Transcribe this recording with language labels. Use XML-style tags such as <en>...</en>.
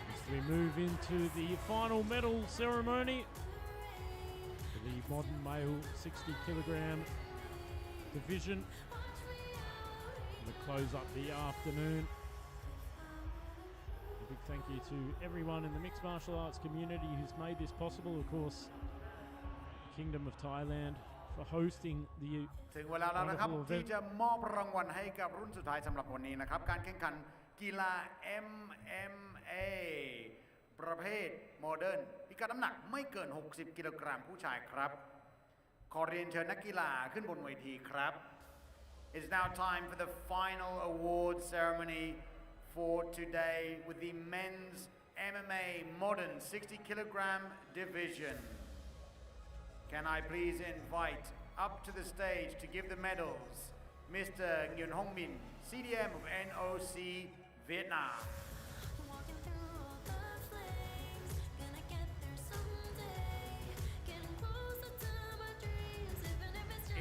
<en>As we move into the final medal ceremony for the modern male 60 kilogram division. To close up the afternoon. A big thank you to everyone in the mixed martial arts community who's made this possible. Of course, the Kingdom of Thailand for hosting the</en> <th>ถึงเวลาแล้วนะครับ</th> <en>wonderful</en> <th>ที่</th> <en>event.</en> <th>จะมอบรางวัลให้กับรุ่นสุดท้ายสำหรับวันนี้นะครับ การแข่งขันกีฬา MMA ประเภทโมเดิร์นพิกัดน้ำหนักไม่เกิน 60 กิโลกรัมผู้ชายครับ ขอเรียนเชิญนักกีฬาขึ้นบนเวทีครับ</th> <en>It's now time for the final award ceremony for today with the men's MMA modern 60 kilogram division. Can I please invite up to the stage to give the medals Mr. Ngamwongwan, CDM of NOC Vietnam. Walking through all the flames, gonna get there someday. Getting closer to my dreams, even if it's just</en>